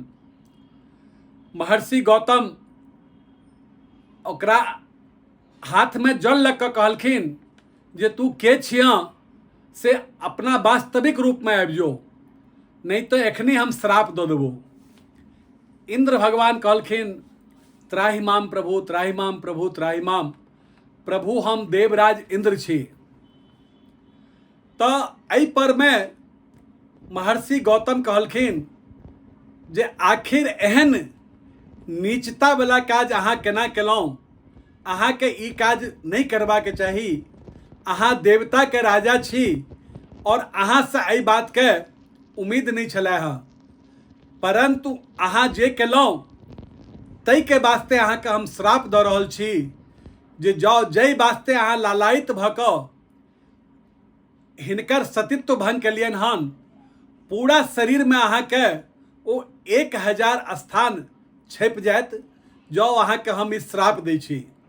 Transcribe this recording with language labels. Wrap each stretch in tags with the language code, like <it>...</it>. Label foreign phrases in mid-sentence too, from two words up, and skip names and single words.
<mai>महर्षि गौतम ओकरा हाथ में जल लग कऽ कहलखिन जे तू के छिया से अपना वास्तविक रूप में आबि जो, नहीं तो एखनी हम श्राप दऽ देबो। इंद्र भगवान कहलखिन</mai> <sa>त्राहि माम</sa> <mai>प्रभु,</mai> <sa>त्राहि माम</sa> <mai>प्रभु,</mai> <sa>त्राहि माम</sa> <mai>प्रभु, हम देवराज इंद्र छी। तऽ एहि पर में महर्षि गौतम कहलखिन जे आखिर एहन नीचता वाला काज अहाँ केना केलहुँ, अहाँ के ई काज नहीं करबाक चाही। अहाँ देवता के राजा छी और अहाँ से एहि बात के उम्मीद नहीं छलै हँ, परंतु अहाँ जे केलहुँ तै के वास्ते अहाँ के हम श्राप दऽ रहल छी जे जाउ जै वास्ते अहाँ लालायित भऽ कऽ हिनकर सतीत्व भंग केलियन हन, पूरा शरीर में अहाँ के ओ 1000 स्थान छपि जायत, जाउ अहाँ के हम ई श्राप दै छी।</mai>